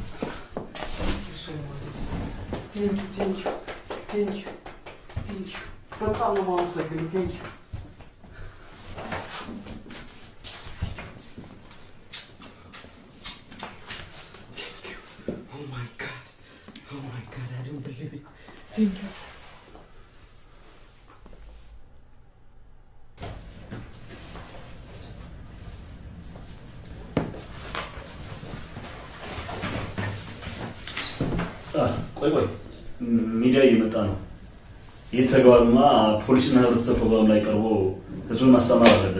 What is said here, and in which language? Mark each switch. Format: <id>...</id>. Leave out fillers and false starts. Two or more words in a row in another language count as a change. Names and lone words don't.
<en>Thank you, thank you, thank you, thank you.</en> <am>በጣም ነው የማመሰግነው።</am> <en>thank you Oh my God, I don't believe it. Thank you.</en> <am>ቆይ ሚዲያ እየመጣ ነው። የተግባሩማ ፖሊስና ህብረተሰብ ፕሮግራም ላይ ቀርቦ ህዝቡን ማስተማር አለበት።</am>